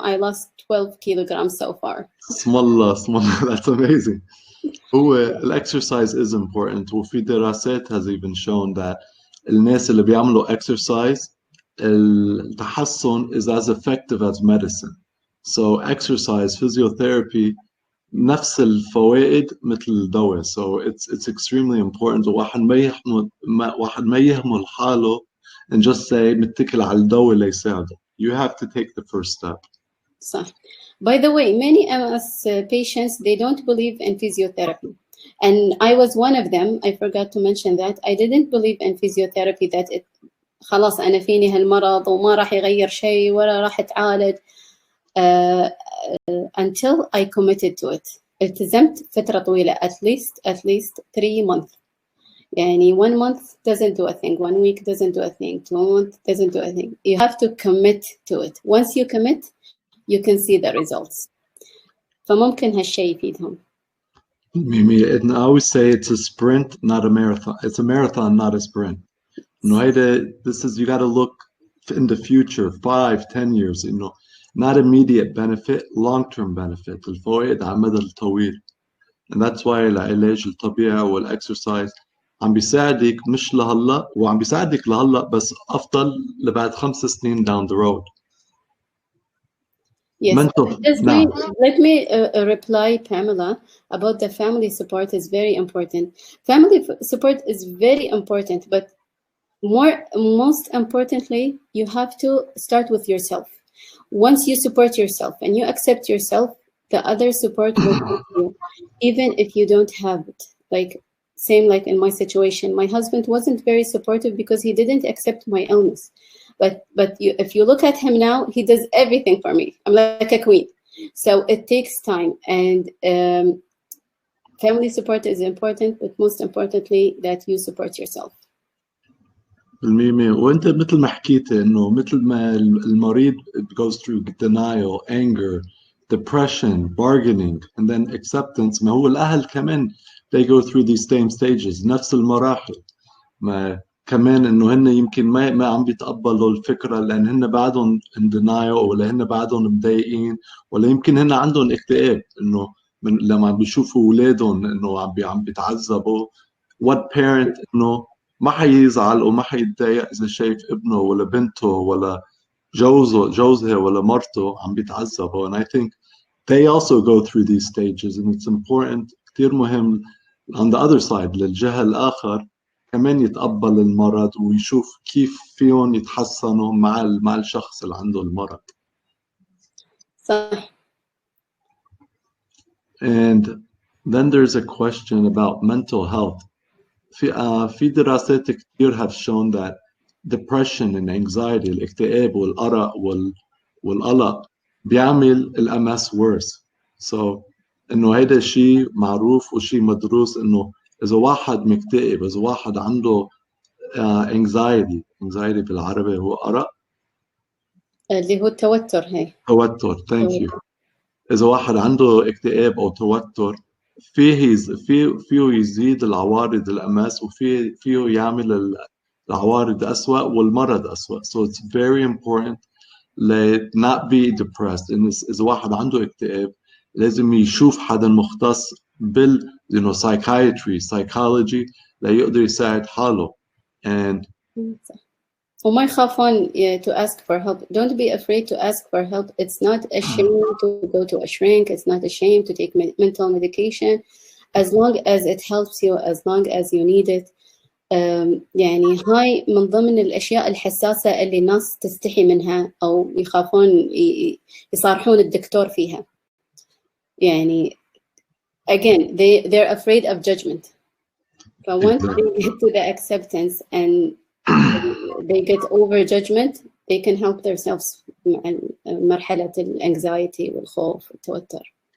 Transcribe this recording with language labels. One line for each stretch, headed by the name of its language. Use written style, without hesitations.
English: I lost 12 kilograms so far. Small. That's amazing. هو exercise is important.
Arabic: وفي دراسات
English: has even shown that
Arabic: الناس اللي بيعملوا
English: exercise
Arabic: التحسن
English: is as effective as medicine. So exercise, physiotherapy
Arabic: نفس الفوائد مثل الدواء.
English: So it's extremely important.
Arabic: واحد ما يهمل حاله
English: and just say
Arabic: متكل على الدواء ليساعده.
English: You have to take the first step.
Arabic: صح.
English: By the way, many MS patients, they don't believe in physiotherapy. And I was one of them. I forgot to mention that. I didn't believe in physiotherapy that it
Arabic: خلاص أنا فيني هالمرض وما راح يغير شيء ولا راح أتعالج.
English: Until I committed to it.
Arabic: التزمت فترة طويلة,
English: at least 3 months. يعني 1 month doesn't do a thing, 1 week doesn't do a thing, 2 months doesn't do a thing. You have to commit to it. Once you commit, you can see the results.
Arabic: فممكن هالشيء يفيدهم.
English: And I always say it's a sprint, not a marathon. It's a marathon, not a sprint. This is, you got to look in the future, 5-10 years, not immediate benefit, long-term benefit.
Arabic: الفوائد على المدى الطويل.
English: And that's why
Arabic: العلاج الطبيعي والexercise عم بيساعدك مش لهلا وعم بيساعدك لهلا بس أفضل لبعد 5 سنين
English: down the road. Yes, let me reply, Pamela, about the family support is very important. Family support is very important, but most importantly, you have to start with yourself. Once you support yourself and you accept yourself, the other support will help you, even if you don't have it. Same like in my situation, my husband wasn't very supportive because he didn't accept my illness. But if you look at him now, he does everything for me. I'm like a queen. So it takes time, and family support is important, but most importantly, that you support yourself.
Arabic: بالمية وانت مثل ما حكيت انه مثل ما المريض
English: goes through denial, anger, depression, bargaining, and then acceptance.
Arabic: ما هو الاهل كمان
English: they go through these same stages,
Arabic: نفس المراحل. ما كمان انه هن يمكن ما عم بيتقبلوا الفكره لان هن بعدهم
English: in denial
Arabic: ولا هن بعدهم مضايقين ولا يمكن هن عندهم اكتئاب انه لما عم بيشوفوا اولادهم انه عم بيتعذبوا.
English: what parent
Arabic: انه ما حيزعل وما حيتضايق اذا شايف ابنه ولا بنته ولا جوزها ولا مرته عم بيتعذبوا.
English: And I think they also go through these stages, and it's important,
Arabic: كتير مهم
English: on the other side
Arabic: للجهة الآخر كمان يتقبل المرض ويشوف كيف فيهم يتحسنوا مع الشخص اللي عنده المرض. صح.
English: And then there's a question about mental health.
Arabic: في دراسات كتير
English: have shown that depression and anxiety,
Arabic: الاكتئاب والأرق والقلق بيعمل الMS
English: worse.
Arabic: So إنه هيدا شيء معروف وشيء مدروس إنه إذا واحد مكتئب، إذا واحد عنده anxiety بالعربي هو أرق اللي هو التوتر. توتر.
English: Thank you.
Arabic: إذا واحد عنده اكتئاب أو توتر فيه يزيد العوارض الأمس فيه يعمل العوارض أسوأ والمرض أسوأ.
English: So it's very important not be depressed.
Arabic: إن إذا واحد عنده اكتئاب لازم يشوف حدا مختص psychiatry, psychology ليقدر يساعد حاله.
English: And
Arabic: وما يخافون
English: to ask for help. Don't be afraid to ask for help. It's not a shame to go to a shrink. It's not a shame to take mental medication, as long as it helps you, as long as you need it.
Arabic: يعني هاي من ضمن الأشياء الحساسة اللي الناس تستحي منها أو يخافون يصارحون الدكتور فيها.
English: يعني again they're afraid of judgment. So once they get to the acceptance and they get over judgment, they can help themselves
Arabic: مع مرحلة الانكزايتي والخوف والتوتر.